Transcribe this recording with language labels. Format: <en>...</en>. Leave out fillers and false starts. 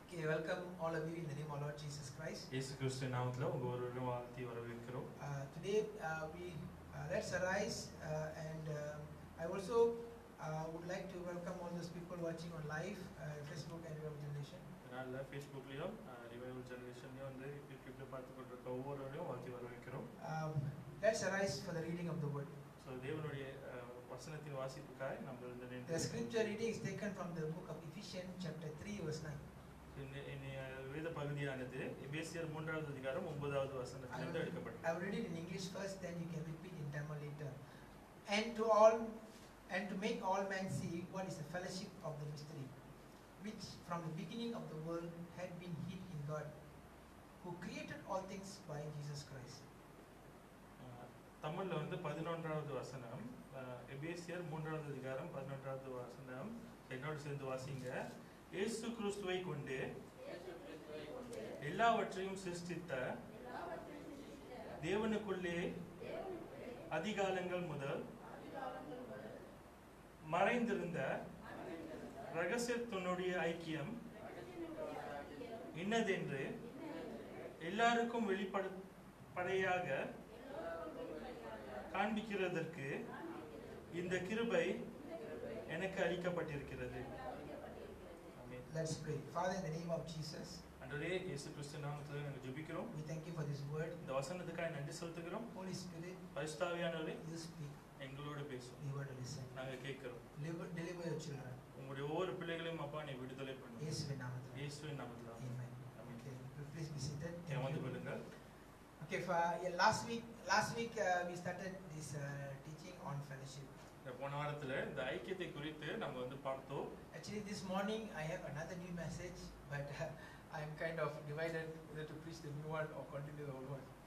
<en>welcome all of you in the name of Lord Jesus Christ.</en> <ta>இயேசு கிறிஸ்துவின் நாமத்தில உங்க ஒருவரையும் வாழ்த்தி வரவேற்கிறோம்.</ta> <en>Today let's arise and I also would like to welcome all those people watching on live Facebook and Revival Generation.</en> <ta>அதனால Facebookலயும் Revival Generationலயும் வந்து யூடியூப்ல பார்த்து கொண்டிருக்க ஒவ்வொருவரையும் வாழ்த்தி வரவேற்கிறோம்.</ta> <en>Let's arise for the reading of the word.</en> <ta>So தேவனுடைய வசனத்தின் வாசிப்புக்காய் நம்ம இந்த</ta> <en>The scripture reading is taken from the book of Ephesians chapter 3 verse 9.</en> <ta>இந்த வேத பகுதியானது எபேசியர் 3வது அதிகாரம் 9வது வசனத்திலிருந்து எடுக்கப்பட்டது.</ta> <en>I will read it in English first, then you can repeat in Tamil later. And to make all men see what is the fellowship of the mystery, which from the beginning of the world had been hid in God, who created all things by Jesus Christ.</en> <ta>தமிழ்ல வந்து 11வது வசனம், எபேசியர் 3வது அதிகாரம் 11வது வசனம் என்னோட சேர்ந்து வாசிங்க. இயேசு கிறிஸ்துவை கொண்டு எல்லாவற்றையும் சிருஷ்டித்த தேவனுக்குள்ளே அதிகாலங்கள் முதல் மறைந்திருந்த ரகசியத்தினுடைய ஐக்கியம் இன்னதென்று எல்லாருக்கும் வெளிப்படையாக காண்பிக்கிறதற்கு இந்த கிருபை எனக்கு அளிக்கப்பட்டிருக்கிறது.</ta> <en>Let's pray. Father, in the name of Jesus,</en> <ta>ஆண்டவரே இயேசு கிறிஸ்துவின் நாமத்திலே நாங்கள் ஜெபிக்கிறோம்.</ta> <en>we thank you for this word.</en> <ta>இந்த வசனத்துக்காக நன்றி செலுத்துகிறோம்.</ta> <en>Holy Spirit,</en> <ta>பரிசுத்த ஆவியானவரே,</ta> <en>you speak.</en> <ta>எங்களோடு பேசும்.</ta> <en>We want to listen.</en> <ta>நாங்கள் கேட்கிறோம்.</ta> <en>Deliver your children.</en> <ta>உங்களுடைய ஒவ்வொரு பிள்ளைகளையும் அப்பா நீ விடுதலை பண்ணுங்க. இயேசுவின் நாமத்தில். இயேசுவின் நாமத்தில்.</ta> <en>Amen. Okay, please be seated.</en> <ta>வந்து கொள்ளுங்கள்.</ta> <en>Okay, last week we started this teaching on fellowship.</en> <ta>போன வாரத்துல இந்த ஐக்கியத்தை குறித்து நம்ம வந்து பார்த்தோம்.</ta> <en>Actually this morning I have another new message, but I am kind of divided whether to preach the new one or continue the old one.</en>